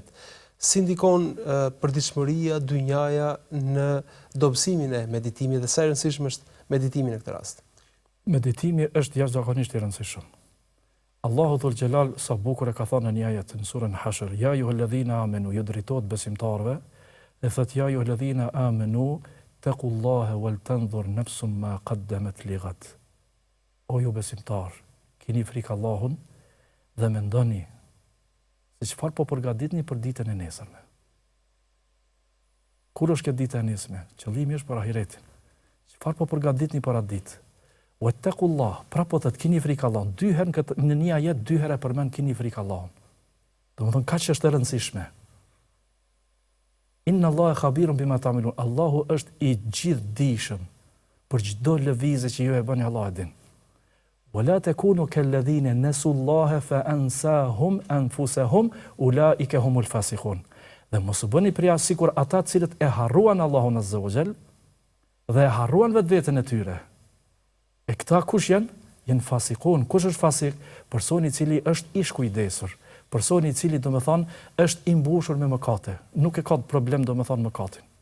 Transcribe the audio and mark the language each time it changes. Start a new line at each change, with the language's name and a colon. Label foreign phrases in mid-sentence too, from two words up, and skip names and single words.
Albanian: Si ndikon përditshmëria, dynjaja në dobësimin e meditimit dhe sa e rëndësishme është meditimi në këtë rast? Meditimi është jashtëzakonisht i rëndësishëm. Allahu
Arabic: ذو الجلال
Albanian: sa bukur e ka thënë në një ajet në surën Hashr,
Arabic: يا أيها الذين آمنوا,
Albanian: ju drejtohet besimtarëve, dhe thotë
Arabic: يا أيها الذين آمنوا اتقوا الله ولتنظر نفس ما قدمت لغد.
Albanian: O ju besimtar, keni frikë Allahun dhe mendoni se çfarë po përgatitni për ditën e nesërme. Kur është këtë ditë e nesërme? Qëllimi është për ahiretin. Çfarë po përgatitni për atë ditë? Wattaqullah, pra po të keni frikë Allahun. Dy herë në një ajet, dy herë përmend keni frikë Allahun. Domethënë kaq është e rëndësishme.
Arabic: إن الله خبير بما تعملون.
Albanian: Allahu është i gjithdijshëm për çdo lëvizje që ju e bëni, Allah e din.
Arabic: ولا تكونوا كالذين نسوا الله فأنساهم أنفسهم أولئك هم الفاسقون.
Albanian: Dhe mos u bëni pria sikur ata të cilët e harruan Allahun
Arabic: عز وجل
Albanian: dhe e harruan vetveten e tyre. E këta kush janë? Janë fasikun. Kush është fasik? Personi i cili është i shkujdesur. Personi i cili domethënë është i mbushur me mëkate, nuk e ka problem domethënë mëkatin.